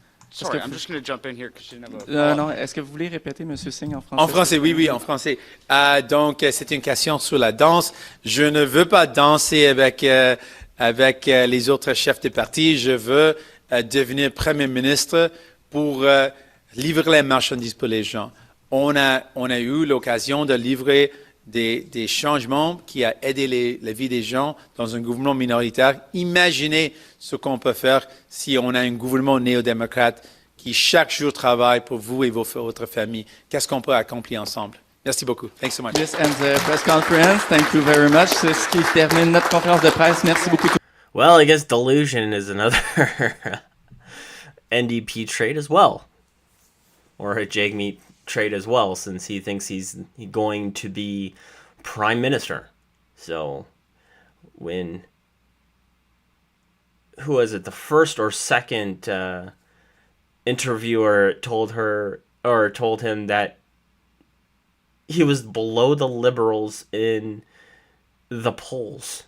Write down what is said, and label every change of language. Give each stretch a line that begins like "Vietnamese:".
English: Sorry, I'm just going to jump in here because you never.
French: Non, est-ce que vous voulez répéter, Monsieur Singh, en français? En français, oui, en français. Donc, c'est une question sur la danse. Je ne veux pas danser avec les autres chefs de parti. Je veux devenir Premier ministre pour livrer les marchandises pour les gens. On a eu l'occasion de livrer des changements qui a aidé la vie des gens dans un gouvernement minoritaire. Imaginez ce qu'on peut faire si on a un gouvernement néo-démocrate qui chaque jour travaille pour vous et votre famille. Qu'est-ce qu'on peut accomplir ensemble? Merci beaucoup.
English: Thanks so much. This ends the press conference. Thank you very much.
French: C'est ce qui termine notre conférence de presse. Merci beaucoup.
English: Well, I guess delusion is another NDP trait as well. Or a Jameet trait as well, since he thinks he's going to be prime minister. So when, who was it, the first or second interviewer told him that he was below the Liberals in the polls.